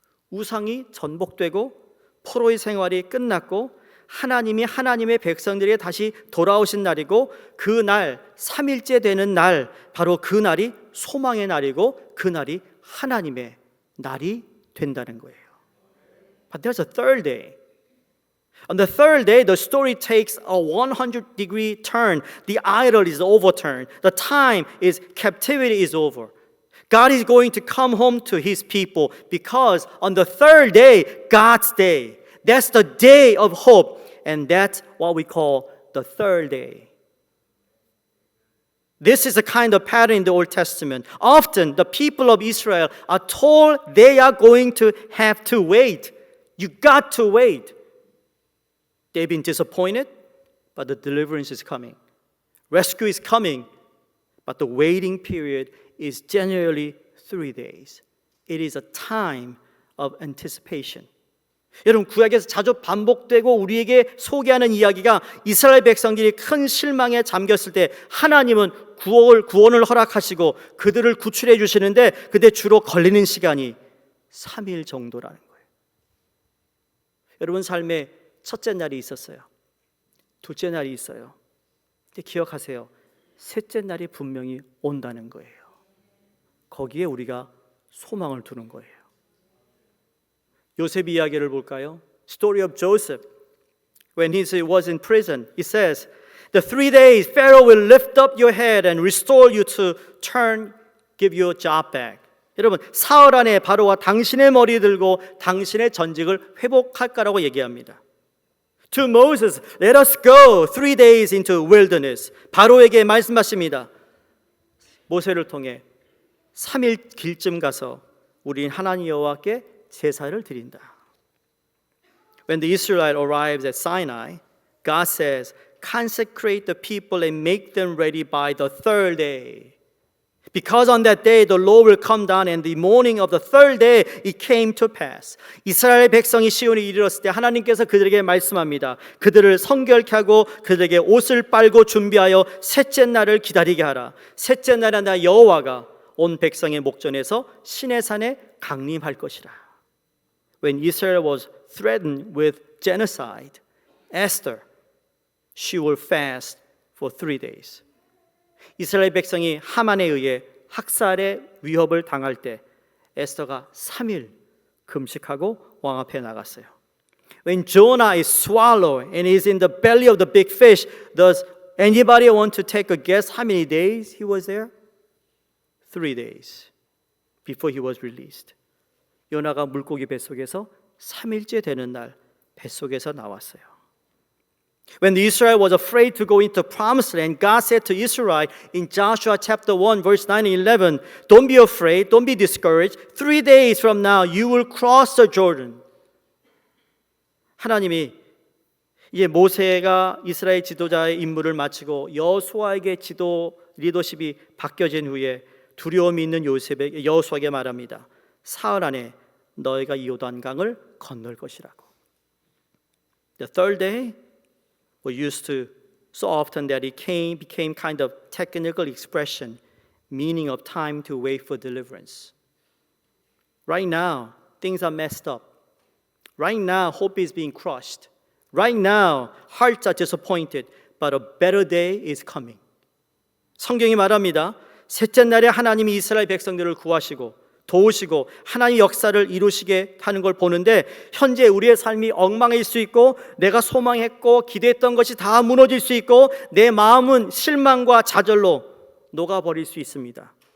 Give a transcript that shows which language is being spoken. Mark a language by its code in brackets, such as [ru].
[ko] 우상이 전복되고 포로의 생활이 끝났고 하나님이 하나님의 백성들에게 다시 돌아오신 날이고 그 날 3일째 되는 날, 바로 그 날이 소망의 날이고 그 날이 하나님의 날이 된다는 거예요. [en] But there's a third day. On the third day, the story takes a 100-degree turn. The idol is overturned. The time is captivity is over. God is going to come home to His people because on the third day, God's day. That's the day of hope, and that's what we call the third day. This is a kind of pattern in the Old Testament. Often the people of Israel are told they are going to have to wait. You got to wait. They've been disappointed, but the deliverance is coming. Rescue is coming, but the waiting period is generally 3 days. It is a time of anticipation. [ko] 여러분, 구약에서 자주 반복되고 우리에게 소개하는 이야기가 이스라엘 백성들이 큰 실망에 잠겼을 때 하나님은 구원을 허락하시고 그들을 구출해 주시는데 그때 주로 걸리는 시간이 3일 정도라는 거예요. 여러분 삶에 첫째 날이 있었어요. 둘째 날이 있어요. 근데 기억하세요. 셋째 날이 분명히 온다는 거예요. 거기에 우리가 소망을 두는 거예요. 요셉 이야기를 볼까요? [en] Story of Joseph. When he was in prison, he says, "The 3 days Pharaoh will lift up your head and restore you to give you a job back." [ko] 여러분, 사흘 안에 바로와 당신의 머리 들고 당신의 전직을 회복할 거라고 얘기합니다. [en] To Moses, let us go 3 days into wilderness. [ko] 바로에게 말씀하십니다. 모세를 통해 3일 길쯤 가서 우린 하나님 여호와께 제사를 드린다. [en] When the Israelites arrives at Sinai, God says, consecrate the people and make them ready by the third day. Because on that day the law will come down and the morning of the third day it came to pass. [ko] 이스라엘 백성이 시온에 이르렀을 때 하나님께서 그들에게 말씀합니다. 그들을 성결케 하고 그들에게 옷을 빨고 준비하여 셋째 날을 기다리게 하라. 셋째 날에 나 여호와가 온 백성의 목전에서 시내산에 강림할 것이라. [en] When Israel was threatened with genocide, Esther, she will fast for 3 days. [ko] 이스라엘 백성이 하만에 의해 학살의 위협을 당할 때 에스더가 3일 금식하고 왕 앞에 나갔어요. [en] When Jonah is swallowed and is in the belly of the big fish, does anybody want to take a guess how many days he was there? 3 days before he was released. [ko] 요나가 물고기 뱃속에서 3일째 되는 날 뱃속에서 나왔어요. [en] When Israel was afraid to go into promised land, God said to Israel in Joshua chapter 1 verse 9 and 11, don't be afraid, don't be discouraged. 3 days from now you will cross the Jordan. [ko] 하나님이 이제 모세가 이스라엘 지도자의 임무를 마치고 여호수아에게 리더십이 바뀌어진 후에 두려움이 있는 여호수아에게 말합니다. 사흘 안에 너희가 이 요단강을 건널 것이라고. [en] The third day were used to so often that it became kind of technical expression, meaning of time to wait for deliverance. Right now, things are messed up. Right now, hope is being crushed. Right now, hearts are disappointed, but a better day is coming. [ko] 성경이 말합니다. 셋째 날에 하나님이 이스라엘 백성들을 구하시고 도우시고 하나님의 역사를 이루시게 하는 걸 보는데 현재 우리의 삶이 엉망일 수 있고 내가 소망했고 기대했던 것이 다 무너질 수 있고 내 마음은 실망과 좌절로 녹아버릴 수 있습니다.